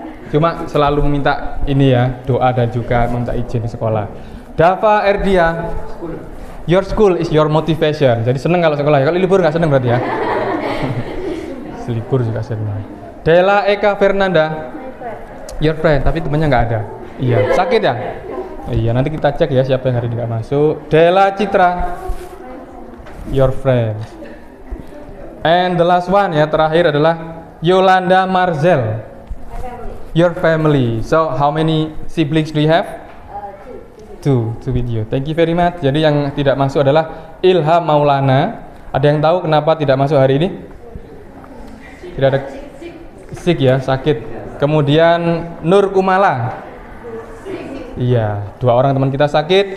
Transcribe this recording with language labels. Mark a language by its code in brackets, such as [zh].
[id] Cuma selalu meminta ini ya, doa dan juga meminta izin di sekolah. [en] Dava Erdia, your school is your motivation. [id] Jadi seneng kalau sekolah ya. Kalau libur nggak seneng berarti ya. Libur juga seneng. Dela Eka Fernanda, [en] your friend, [id] tapi temannya nggak ada. Iya, sakit ya? Iya, nanti kita cek ya siapa yang hari ini nggak masuk. [en] Dela Citra, your friend. And the last one ya, [id] terakhir adalah [en] Yolanda Marzel, your family. So how many siblings do you have? Two with you. Thank you very much. [id] Jadi yang tidak masuk adalah Ilham Maulana. Ada yang tahu kenapa tidak masuk hari ini? Tidak ada sick ya, sakit. Kemudian Nur Kumala. Iya, 2 orang teman kita sakit.